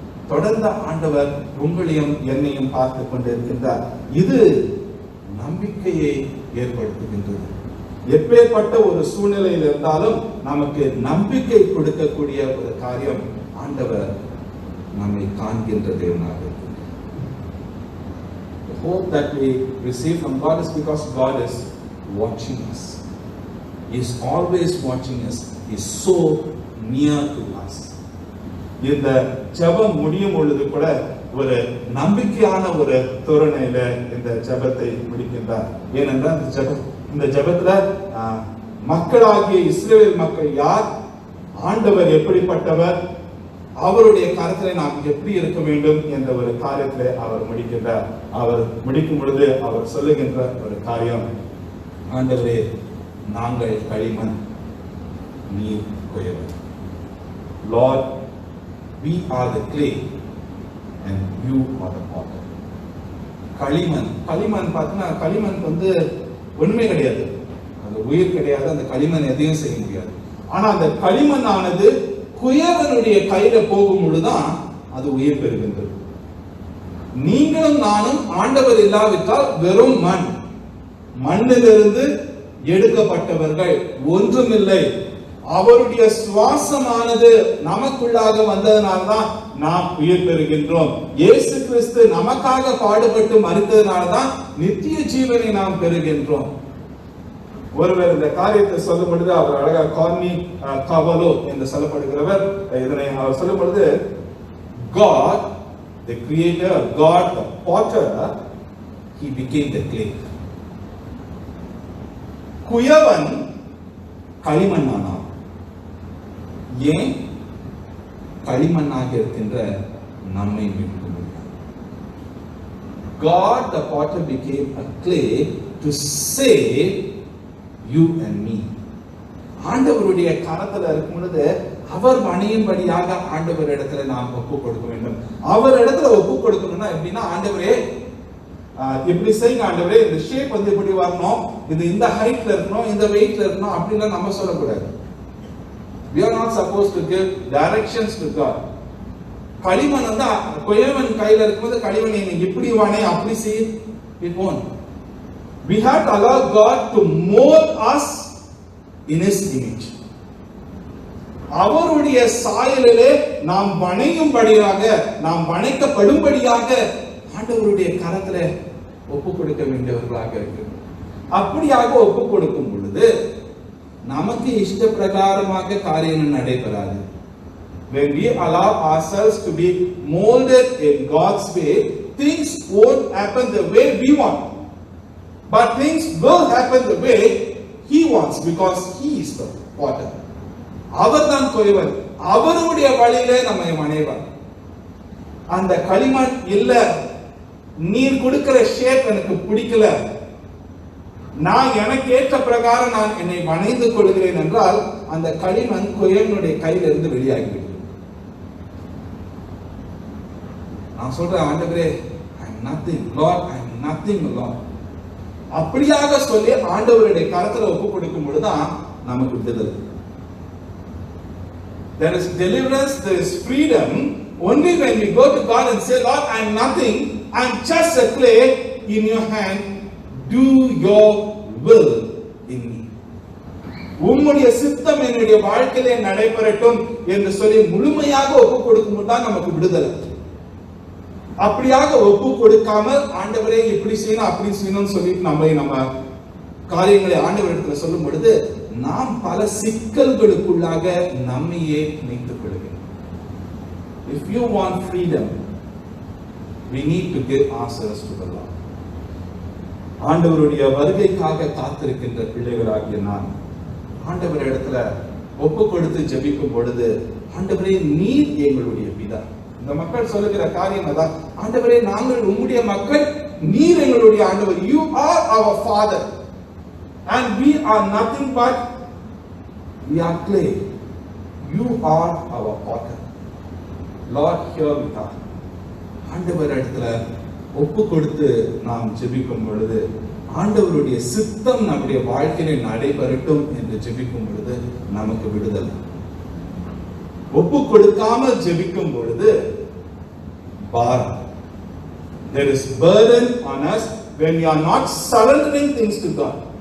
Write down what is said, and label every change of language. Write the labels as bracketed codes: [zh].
[ta] தொடர்ந்த ஆண்டவர் உங்களையும் என்னையும் பார்த்து கொண்டிருக்கின்றார். இது நம்பிக்கையை ஏற்படுத்துகின்றது. எப்பேற்பட்ட ஒரு சூழ்நிலையில் இருந்தாலும் நமக்கு நம்பிக்கை கொடுக்கக்கூடிய ஒரு காரியம், ஆண்டவர் நம்மை காண்கின்ற தேவனாக இருக்கிறார். [en] The hope that we receive from God is because God is watching us. He is always watching us. He is so near to us. [ta] இந்த ஜெபம் முடியும் பொழுது கூட ஒரு நம்பிக்கையான ஒரு தோரணையில இந்த ஜெபத்தை முடிக்கின்றார். ஏனென்றால் இந்த ஜெபத்துல மக்களாகிய இஸ்ரவேல் மக்கள் யார், ஆண்டவர் எப்படிப்பட்டவர், அவருடைய கருத்திலே நாம் எப்படி இருக்க வேண்டும் என்ற ஒரு காரியத்திலே அவர் முடிக்கின்றார். அவர் முடிக்கும் பொழுது அவர் சொல்லுகின்ற ஒரு காரியம், ஆண்டவரே, நாங்கள் களிமண், நீர் குயவன். [en] Lord, we are the clay and you are the potter. [ta] களிமண் பார்த்தீங்கன்னா, களிமண் ஒண்ணுமே கிடையாது, அந்த உயிர் கிடையாது, அந்த களிமண் எதையும் செய்ய முடியாது. ஆனா அந்த களிமண் ஆனது குயவனுடைய கையில போகும் பொழுதுதான் அது உயிர் பெறுகின்றது. நீங்களும் நானும் ஆண்டவர் இல்லாவிட்டால் வெறும் மண்ணிலிருந்து எடுக்கப்பட்டவர்கள், ஒன்றுமில்லை. அவருடைய சுவாசமானது நமக்குள்ளாக வந்ததனால்தான் நாம் உயிர் பெறுகின்றோம். இயேசு கிறிஸ்து நமக்காக பாடுபட்டு மரித்ததனால்தான் நித்திய ஜீவனை நாம் பெறுகின்றோம். ஒருவர் இந்த காரியத்தை சொல்லும் பொழுது அவர் அழகா கார்னி கவலோ என்று சொல்லப்படுகிறவர் இதனை அவர் சொல்லும் பொழுது, [en] God the creator, God the potter, he became the clay. [ta] குயவன் களிமண்ணானான். ஏன்? களிமண்ணாக இருக்கின்ற நம்மை மீட்க முடியும். [en] God the potter became a clay to save you and me. [ta] ஆண்டவருடைய கரத்துல இருக்கும் பொழுது அவர் பணியின்படியாக ஆண்டவர் இடத்துல நாம் ஒப்பு கொடுக்க வேண்டும். அவர் இடத்துல ஒப்பு கொடுக்கணும்னா எப்படின்னா, ஆண்டவரே இப்படி செய்யுங்க, ஆண்டவரே இந்த ஷேப் இப்படி வரணும், இது இந்த ஹைட்ல இருக்கணும், இந்த வெயிட்ல இருக்கணும் அப்படிலாம் நம்ம சொல்லக்கூடாது. [en] We are not supposed to give directions to God. [ta] களிமண் வந்து குயவன் கையில இருக்கும்போது களிமண் நீ இப்படி வானே அப்படி செய், [en] it won't. We have to allow God to mold us in His image. [ta] அவருடைய சாயலிலே நாம் வணையும்படியாக, நாம் வணைக்கப்படும்படியாக ஆண்டவருடைய கரத்துல ஒப்பு கொடுக்க வேண்டியவர்களாக இருக்கு. அப்படியாக ஒப்பு கொடுக்கும் பொழுது நமக்கு இஷ்ட பிரகாரமாக காரியங்கள் நடைபெறாது. [en] When we allow ourselves to be molded in God's way, things won't happen the way we want, but things will happen the way He wants, because He is the potter. [ta] அவர்தான் குயவன், அவருடைய வழியிலே நம்மை வணைவார். அந்த களிமண் இல்ல, நீர் கொடுக்கிற ஷேப் எனக்கு பிடிக்கல, நான் எனக்கு ஏற்ற பிரகாரம் நான் என்னை வணைந்து கொள்கிறேன் என்றால் அந்த களிமண் குயவனுடைய கையிலிருந்து வெளியாகிவிடும். நான் சொல்றேன், ஆண்டவரே [en] I am nothing, Lord [ta] I am nothing, Lord. அப்படியாக சொல்லி ஆண்டவருடைய கரத்துல ஒப்பு கொடுக்கும் பொழுதுதான் நமக்கு விடுதலை. [en] There is deliverance, there is freedom only when we go to God and say, Lord, I am nothing, I am just a clay in your hand, do your will in me. [ta] உம்முடைய சித்தம் என்னுடைய வாழ்க்கையிலே நடைபெறட்டும் என்று சொல்லி முழுமையாக ஒப்பு கொடுக்கும்போது தான் நமக்கு விடுதலை. அப்படியாக ஒப்பு கொடுக்காமல் ஆண்டவரே இப்படி செய்யணும் அப்படி செய்யணும்னு சொல்லிட்டு நம்ம காரியங்களை ஆண்டவரிடத்துல சொல்லும் பொழுது நாம் பல சிக்கல்களுக்குள்ளாக நம்மையே நினைத்துக் கொள்கிறோம். [en] If you want freedom, we need to give ourselves to the Lord. [ta] ஆண்டவருடைய வருகைக்காக காத்திருக்கின்ற பிள்ளைகளாகிய நான் ஆண்டவரிடத்துல ஒப்பு கொடுத்து ஜெபிக்கும் பொழுது, ஆண்டவரே நீர் எங்களுடைய பிதா. இந்த மக்கள் சொல்லுகிற காரியம் அதான், ஆண்டவரே நாங்கள் உம்முடைய மக்கள், நீர் எங்களுடைய ஆண்டவர். [en] You are our father and we are nothing but we are clay. You are our potter. Lord, here we are. [ta] ஆண்டவரிடத்துல ஒப்பு கொடுத்து நாம் ஜெபிக்கும் பொழுது, ஆண்டவருடைய சித்தம் நம்முடைய வாழ்க்கையில நடைபெறட்டும் என்று ஜெபிக்கும் பொழுது நமக்கு விடுதலை. ஒப்பு கொடுக்காமல் ஜெபிக்கும் பொழுது பாரம். [en] There is burden on us when we are not surrendering things to God.